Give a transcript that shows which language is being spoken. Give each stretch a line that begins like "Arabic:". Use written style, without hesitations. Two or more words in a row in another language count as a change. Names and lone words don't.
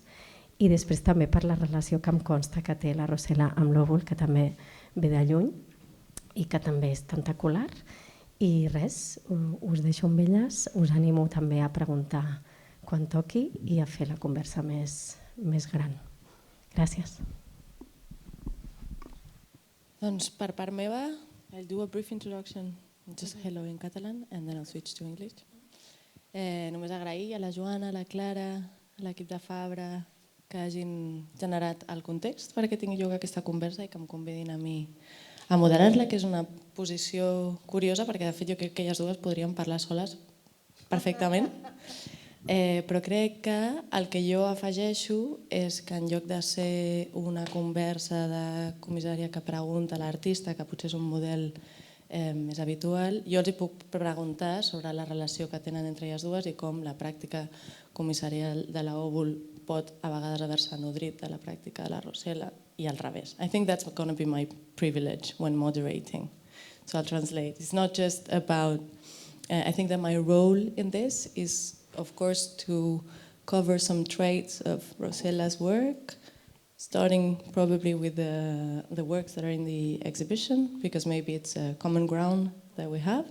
Catalan: I després també per la relació que em consta que té la Rossella amb l'Övül, que també ve de lluny i que també és tentacular. I res, us deixo amb elles, us animo també a preguntar quan toqui i a fer la conversa més gran. Gràcies. Doncs per part meva,
English: I'll do a brief introduction, just hello in Catalan, and then I'll switch to English.
Catalan: Només agrair a la Joana, a la Clara, a l'equip de Fabra, que hagin generat el context perquè tingui lloc aquesta conversa i que em convidin a mi a moderar-la, que és una posició curiosa perquè de fet jo crec que elles dues podrien parlar soles perfectament, però crec que el que jo afegeixo és que en lloc de ser una conversa de comissària que pregunta a l'artista, que potser és un model més habitual, jo els puc preguntar sobre la relació que tenen entre elles dues i com la pràctica comissarial de la Övül pot a vegades haver-se nodrit de la pràctica de la Rossella i al revés.
English: I think that's going to be my privilege when moderating. So I'll translate. It's not just about, I think that my role in this is, of course, to cover some traits of Rossella's work, starting probably with the works that are in the exhibition, because maybe it's a common ground that we have.